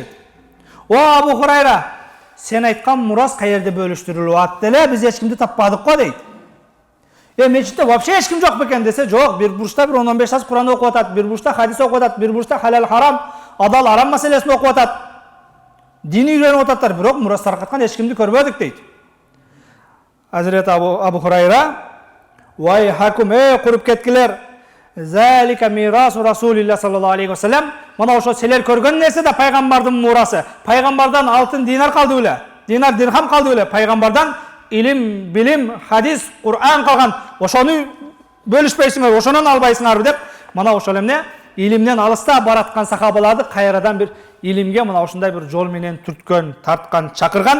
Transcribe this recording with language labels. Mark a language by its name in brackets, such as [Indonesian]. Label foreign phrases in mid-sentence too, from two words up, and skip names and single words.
[Kyrgyz] О Абу Хурайра, сен айткан мурас каерде бөлүштүрүлүп атты эле, биз эч кимди таппадык го дейт. Мечитте вообще эч ким жок бекен десе, жок, бир бурчта бир 10-15 саат Куран окуп атат, бир бурчта хадис окуп атат, бир бурчта халал харам, адал арам маселесин окуп атат. Дини үйрөнүп ататтар, бирок мурас таркаткан эч кимди көрбөдүк дейт. [Arabic] Hazreti Abu Hurayra, "ويحكم, [Kyrgyz] куруп кеткилер, [Arabic] ذلك ميراث رسول الله صلى الله عليه وسلم." [Kyrgyz] Мына ошо силер көргөн нерсе да пайгамбардын мурасы. Пайгамбардан алтын динар калды беле? Динар дирхам калды беле? Пайгамбардан илим, билим, хадис, Кур'ан калган. Ошону бөлүшпөйсүңөр, ошонун албайсыңарбы деп, мына ошол эмне илимден алыста бараткан сахабаларды кайрадан бир илимге мына ушундай бир жол менен түрткөн, тарткан, чакырган.